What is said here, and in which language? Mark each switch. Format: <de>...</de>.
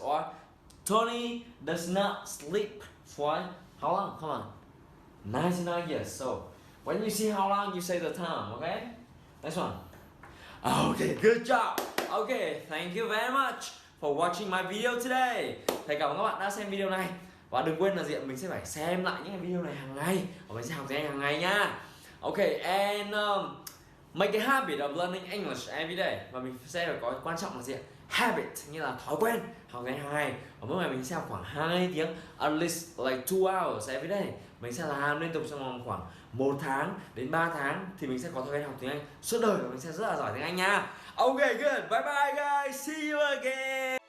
<en>Or Tony does not sleep for how long? Come on. 99 years. So When you see how long, you say the time, okay? Next one. Okay, good job. Okay, thank you very much for watching my video today.</en> <vi>Thầy cảm ơn các bạn đã xem video này. Và đừng quên là mình sẽ phải xem lại những cái video này hàng ngày. Và mình sẽ học tiếng Anh hàng ngày nha.</vi> <en>Okay, and make a habit of learning English every day.</en> <vi>Và mình sẽ phải có quan trọng là gì ạ? Habit, như là thói quen học tiếng Anh hàng ngày. Và mỗi ngày mình sẽ học khoảng 2 tiếng, at least like 2 hours every day. Mình sẽ làm liên tục trong vòng khoảng 1 tháng đến 3 tháng thì mình sẽ có thói quen học tiếng Anh suốt đời và mình sẽ rất là giỏi tiếng Anh nha. Okay, good. Bye bye guys. See you again.</vi>